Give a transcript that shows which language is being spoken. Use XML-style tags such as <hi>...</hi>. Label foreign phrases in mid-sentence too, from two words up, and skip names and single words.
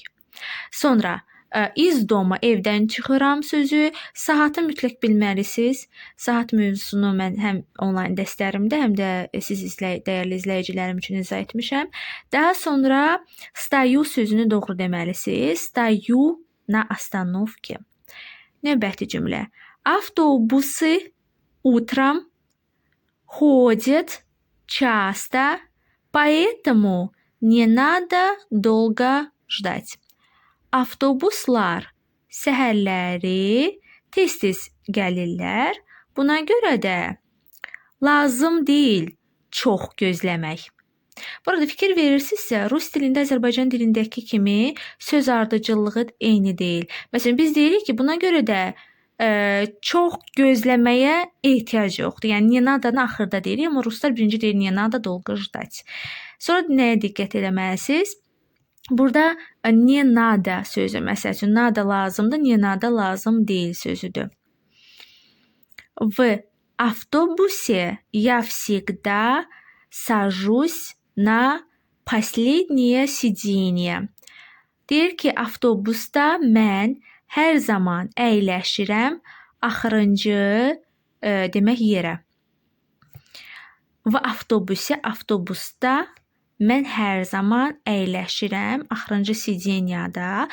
<az>Sonra</az> <ru>из дома,</ru> <az>evdən çıxıram sözü, saatı mütləq bilməlisiniz. Saat mövzusunu mən həm onlayn dərslərimdə, həm də siz dəyərli izləyicilərim üçün izah etmişəm. Daha sonra stою sözünü doğru deməlisiniz.</az> <ru>Стою на остановке.</ru> <az>Növbəti cümlə.</az> <ru>Avtobuсы утром ходит часто, поэтому не надо долго ждать.</ru> <az>Avtobuslar səhərləri tez-tez gəlirlər. Buna görə də lazım deyil çox gözləmək. Burada fikir verirsinizsə, rus dilində Azərbaycan dilindəki kimi söz ardıcıllığı eyni deyil. Məsələn, biz deyirik ki, buna görə də çox gözləməyə ehtiyac yoxdur. Yəni,</az> <ru>не надо-</ru> <az>nı axırda deyirik, amma ruslar birinci deyir,</az> <ru>не надо долго ждать.</ru> <az>Sonra nəyə diqqət eləməlisiniz? Burada</az> <ru>не надо</ru> <az>sözü, məsəl üçün, надо lazımdır,</az> <ru>не надо</ru> <az>lazım deyil sözüdür.</az> <ru>В автобусе я всегда сажусь на последнее sиденье.</ru> <az>Deyir ki, avtobusda mən hər zaman əyləşirəm axırıncı demək yerə. Və avtobusda mən hər zaman əyləşirəm axırıncı sidenyada.</az>